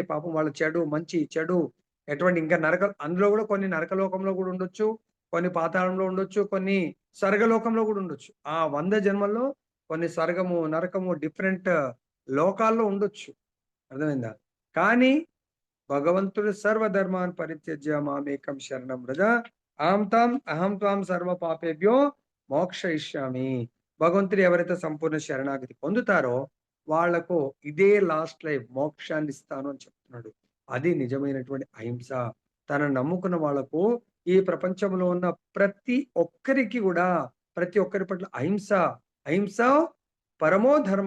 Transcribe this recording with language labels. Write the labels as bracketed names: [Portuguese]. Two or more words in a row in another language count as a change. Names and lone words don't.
[Telugu] పాపం వాళ్ళు చెడు, మంచి, చెడు ఎటువంటి ఇంకా అందులో గూడా కొన్ని నరకలోకంలో గూడా ఉండొచ్చు. కొన్ని పాతాళంలో ఉండొచ్చు. కొన్ని స్వర్గలోకంలో గూడా ఉండొచ్చు. ఆ 100 జన్మల్లో కొన్ని స్వర్గము, నరకము డిఫరెంట్ లోకాల్లో ఉండొచ్చు. అర్థమైందా? కానీ భగవంతుడు [Sanskrit] సర్వధర్మాన్ పరిత్యజ్య మామేకం శరణం వ్రజ అహం త్వాం సర్వ పాపేభ్యో మోక్షయిష్యామి. [Telugu] భగవంతుడు ఎవరైతే సంపూర్ణ శరణాగతి పొందుతారో వాళ్లకు ఇదే [English] last life [Telugu] మోక్షాన్ని ఇస్తాను అని చెప్తున్నాడు. అది నిజమైనటువంటి అహింస. తనను నమ్ముకున్న వాళ్లకు ఈ ప్రపంచంలో ఉన్న ప్రతి ఒక్కరికి కూడా ప్రతి ఒక్కరి పట్ల అహింస, [Sanskrit] అహింస పరమో ధర్మ.